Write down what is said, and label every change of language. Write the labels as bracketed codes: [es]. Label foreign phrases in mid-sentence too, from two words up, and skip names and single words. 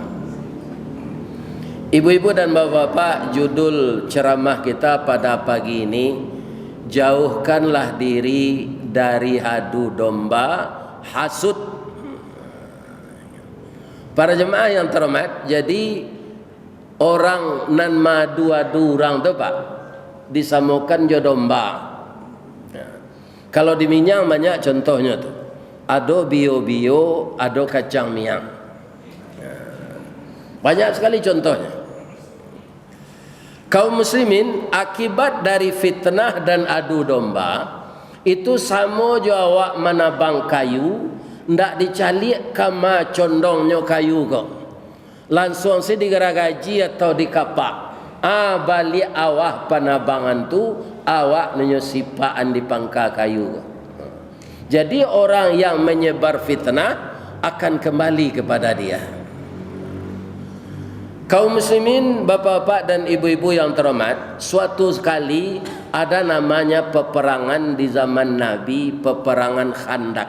[id] Ibu-ibu dan bapak-bapak, judul ceramah kita pada pagi ini, jauhkanlah diri dari adu domba, hasud. Para jemaah yang terhormat, [min] jadi orang nan madu-adu orang tu pak disamakan jo domba. Kalau di Minang banyak contohnya tu, ado bio-bio, ado kacang miang. [id] Banyak sekali contohnya. Kaum muslimin akibat dari fitnah dan adu domba itu [min] sama jo awak menabang kayu, ndak dicalik kama condongnya kayu kok. [id] Langsung si digeragaji atau dikapak. [min] Balik awak panabangan tu awak menyusipaan di pangka kayu kok. [id] Jadi orang yang menyebar fitnah akan kembali kepada dia. Kaum muslimin, bapak-bapak dan ibu-ibu yang terhormat, suatu sekali ada namanya peperangan di zaman Nabi, peperangan Khandak.